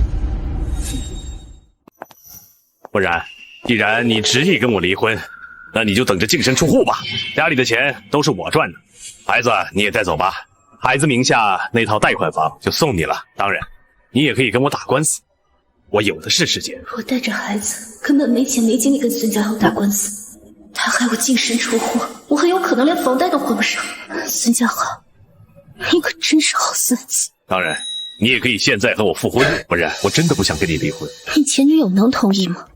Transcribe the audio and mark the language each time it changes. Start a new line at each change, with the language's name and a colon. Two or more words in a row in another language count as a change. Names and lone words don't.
Chinese: 不然，既然你執意跟我離婚，那你就等着淨身出戶吧。家裡的錢都是我賺的，孩子你也帶走吧。孩子名下那套貸款房就送你了。當然，你也可以跟我打官司，我有的是時間。我帶着孩子，根本沒錢沒精力跟孫家豪打官司，他害我淨身出戶，我很有可能連房貸都還不上。孫家豪，你可真是好孫子。當然。你也可以現在和我復婚，不然我真的不想跟你離婚。你前女友能同意嗎？